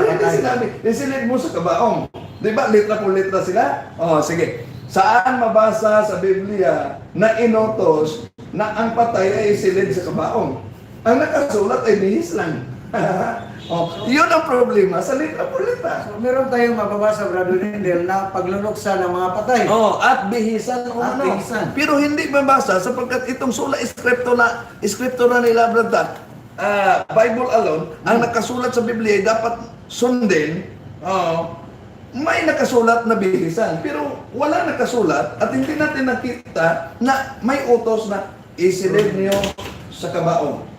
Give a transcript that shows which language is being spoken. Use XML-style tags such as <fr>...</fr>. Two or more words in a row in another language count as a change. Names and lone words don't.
<tl>ang hindi patay. sinabi, isilid mo sa kabaong. Di ba?</tl> <es>Litra por litra</es> <tl>sila? Oh, sige. Saan mabasa sa Biblia na inutos na ang patay ay isilid sa kabaong? Ang nakasulat ay bihis lang. Yun ang problema sa</tl> <es>letra por letra.</es> <tl>So, meron tayong mababasa, Brother Rendel, na pagluluksa ng mga patay. At bihisan o At ano. bihisan. Pero hindi mabasa sapagkat itong</tl> <la>sula iskriptura</la> <tl>nila, brother,</tl> <en>Bible alone,</en> <tl>ang nakasulat sa Biblia ay dapat sundin. May nakasulat na bihisan, pero wala nakasulat at hindi natin nakita na may utos na isilid niyo sa kabaong.</tl>